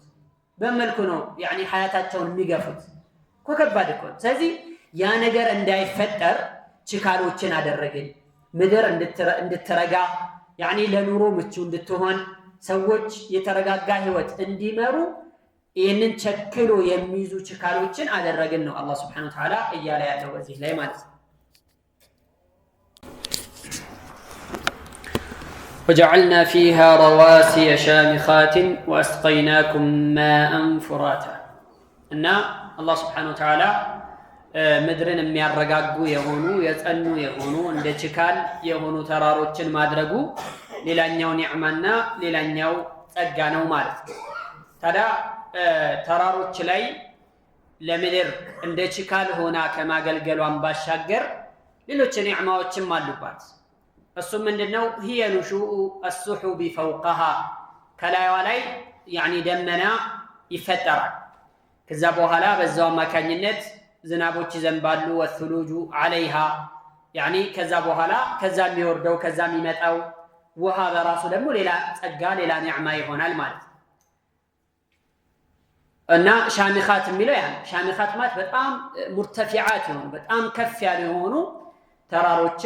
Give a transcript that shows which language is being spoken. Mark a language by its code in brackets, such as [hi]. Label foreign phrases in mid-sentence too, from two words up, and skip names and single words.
[am] በመልኩ ነው يعني ሐያታቸውን የሚገፉት ኮከባድ እኮ። ስለዚህ ያ ነገር እንዳይፈጠር ችካሎችን አደረግን ምድር እንድትረጋ يعني ለኑሮ ምቹ እንድትሆን ሰዎች የተረጋጋ ህይወት እንዲመሩ ይህንን ቸክሎ የሚይዙ ችካሎችን አደረግን ነው አላህ [ar] سبحانه وتعالى [am] እያለ ያለው በዚህ ላይ ማለት ነው። [ar] وجعلنا فيها رواسي شامخات وأسقيناكم ماء فراتا [am] እና አላህ [ar] سبحانه وتعالى [am] ምድርን የሚያረጋጉ የሆኑ የጸኑ የሆኑ እንደ ችካል የሆኑ ተራሮችን ማድረጉ ሌላኛው ኒዕማና ሌላኛው ጸጋ ነው ማለት ነው። ታዲያ ተራሮች ላይ ለምድር እንደ ችካል ሆና ከማገልገሏን ባሻገር ሌሎች ኒዕማዎችም አሉባት። እሱም ምንድነው? [ar] هي نشوء السحب فوقها [am] ከላይዋ ላይ ደመና ይፈጠራል። ከዛ በኋላ በዛው አማካኝነት ዝናቦች ይዘንባሉ። [ar] والثلوج عليها [am] ከዛ በኋላ ከዛ የሚወርደው ከዛ የሚመጣው ውሃ በራሱ ደግሞ ሌላ ጸጋ ሌላ ኒዕማ ይሆናል ማለት ነው። እና ሻሚኻት የሚለው ሻሚኻት ማለት በጣም ሙርተፊዓት የሆኑ በጣም ከፍ ያሉ የሆኑ ተራሮችን